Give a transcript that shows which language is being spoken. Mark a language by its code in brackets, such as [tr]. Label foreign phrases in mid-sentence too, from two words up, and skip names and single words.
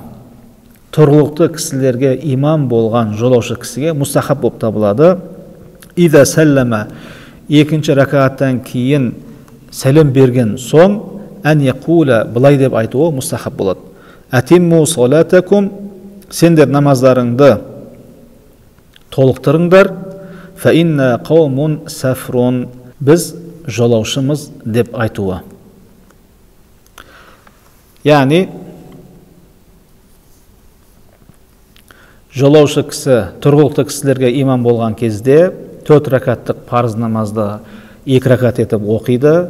[kk] Тұрғылықты кісілерге имам болған жолаушы кісіге мустахаб болып табылады. [ar] إذا سلّم [kk] 2 ракаттан кейін сәлем берген соң [ar] أن يقول [kk] былай деп айтуы мустахаб болады. [ar] أتمّوا صلاتكم, [kk] сендер намаздарыңды толықтырыңдар. [ar] فإنّا قوم سفر, [kk] біз жолаушымыз деп айтуы. Яғни жолаушы кісі тұрғылықты кісілерге имам болған кезде 4 ракаттық парыз намазды 2 ракат етіп оқиды.